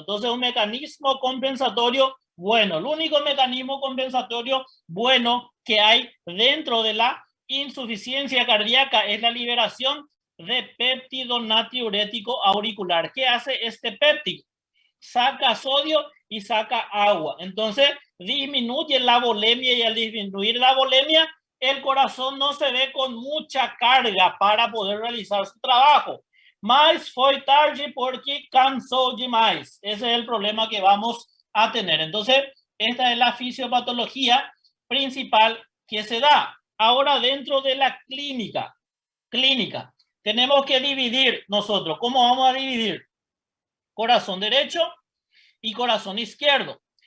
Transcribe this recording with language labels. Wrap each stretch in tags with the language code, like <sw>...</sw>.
<es>Entonces, un mecanismo compensatorio bueno. El único mecanismo compensatorio bueno que hay dentro de la insuficiencia cardíaca es la liberación de péptido natriurético auricular. ¿Qué hace este péptido? Saca sodio y saca agua. Entonces, disminuye la volemia, y al disminuir la volemia, el corazón no se ve con mucha carga para poder realizar su trabajo.</es> <pt>Mas foi tarde porque cansó demais.</pt> <es>Ese es el problema que vamos a tener. Entonces, esta es la fisiopatología principal que se da. Ahora, dentro de la clínica, tenemos que dividir nosotros. ¿Cómo vamos a dividir? Corazón derecho y corazón izquierdo.</es>